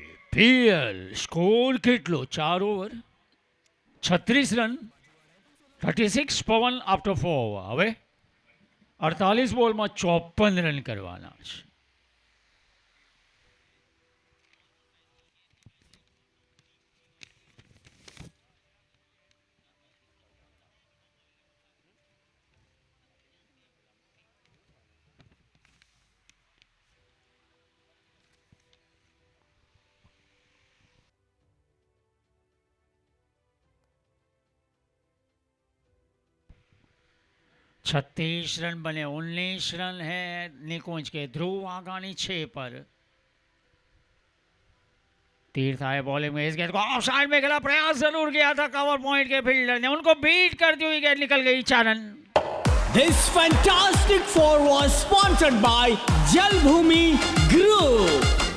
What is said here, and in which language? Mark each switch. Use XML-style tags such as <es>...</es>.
<gu>PL score કેટલો? 4 over 36 run 36 પવન after 4 હવે 48 બોલમાં 54 રન કરવાના છે.</gu> <hi>छत्तीस रन बने, 19 रन है निकुंज के. ध्रुव आगानी 6 पर. तीर्थ आए बॉलिंग में. इस गेंद को ऑफ साइड में खेला, प्रयास जरूर किया था कवर पॉइंट के फील्डर ने, उनको बीट करती हुई गेंद निकल गई. 4 run.</hi> <en>This fantastic four was sponsored by Jalbhumi Group.</en>